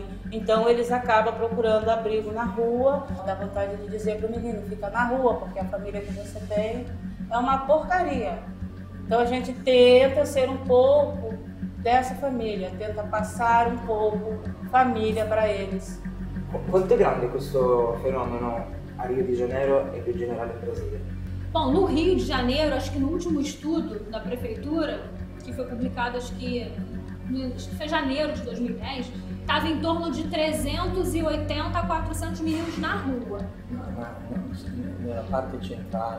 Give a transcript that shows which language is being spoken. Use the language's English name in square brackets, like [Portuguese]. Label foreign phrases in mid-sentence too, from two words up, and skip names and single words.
[Portuguese] Então eles acabam procurando abrigo na rua. Dá vontade de dizer para o menino, fica na rua, porque a família que você tem é uma porcaria. Então a gente tenta ser um pouco dessa família, tenta passar um pouco família para eles. [Italian] Quanto è grande questo fenomeno a Rio de Janeiro e più in generale in Brasile? [Portuguese] Bom, no Rio de Janeiro, acho que no último estudo da prefeitura, que foi publicado acho que foi janeiro de 2010, estava em torno de 380 a 400 meninos na rua. Na parte central.